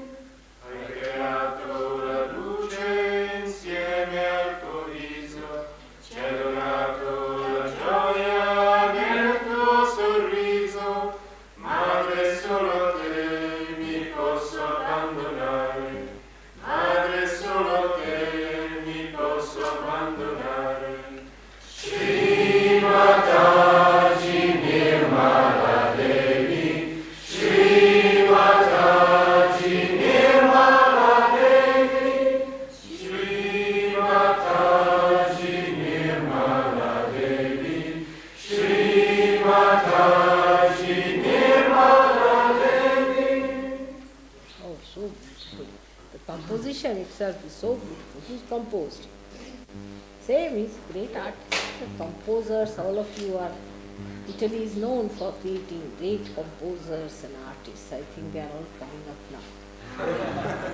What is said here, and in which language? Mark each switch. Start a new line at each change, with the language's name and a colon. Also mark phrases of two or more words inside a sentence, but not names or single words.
Italian: Hai creato la luce insieme al tuo viso, ci hai donato la gioia nel tuo sorriso, madre solo a te mi posso abbandonare, madre solo a te mi posso abbandonare. Shri Mataji Nirmala Devi, Shri Mataji Nirmala Devi, Shri Mataji Nirmala Devi, Shri Mataji Nirmala Devi.
English: Oh, so beautiful. The composition itself is so beautiful. Who's composed? Same is great artists. The composers, all of you are. Italy is known for creating great composers and artists. I think they are all coming up now.